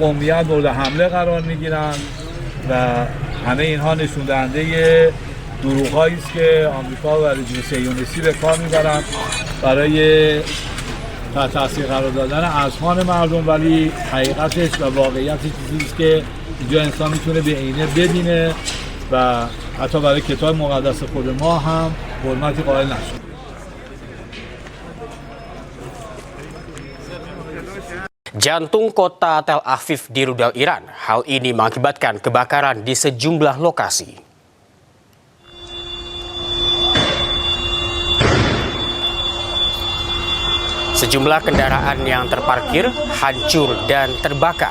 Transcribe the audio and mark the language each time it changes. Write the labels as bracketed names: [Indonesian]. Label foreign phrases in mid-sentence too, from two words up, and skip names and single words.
[Persian] قومیت مورد حمله قرار میگیرن و همه اینها نشون دهنده دروغ‌هایی است که آمریکا و رژیم صهیونیستی به کار میبرن برای تحت تاثیر قرار دادن اذهان مردم، ولی حقیقتش و واقعیتش چیزی است که اینجا انسان میتونه به عینه ببینه و حتی برای کتاب مقدس خود ما هم حرمتی قائل نشد. [Indonesian] Jantung kota Tel Aviv di rudal Iran. Hal ini mengakibatkan kebakaran di sejumlah lokasi. Sejumlah kendaraan yang terparkir hancur dan terbakar.